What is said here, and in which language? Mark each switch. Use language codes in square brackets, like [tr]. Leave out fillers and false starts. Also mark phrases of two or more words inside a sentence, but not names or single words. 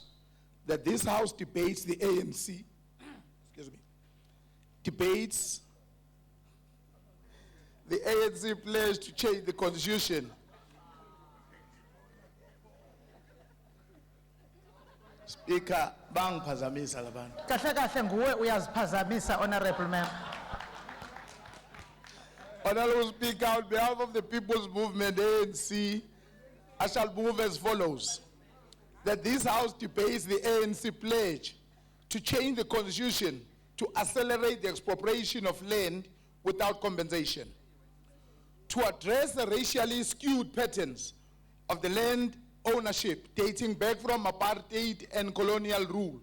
[en] That this House debates the ANC, debates the ANC pledge to change the Constitution. [zu] Speaker, bang phazamisa labantu. Kahle kahle nguwe uyaziphazamisa, [en] Honorable Member. Honorable Speaker, on behalf of the People's Movement, ANC, I shall move as follows. That this House debates the ANC pledge to change the Constitution to accelerate the expropriation of land without compensation, to address the racially skewed patterns of the land ownership dating back from apartheid and colonial rule.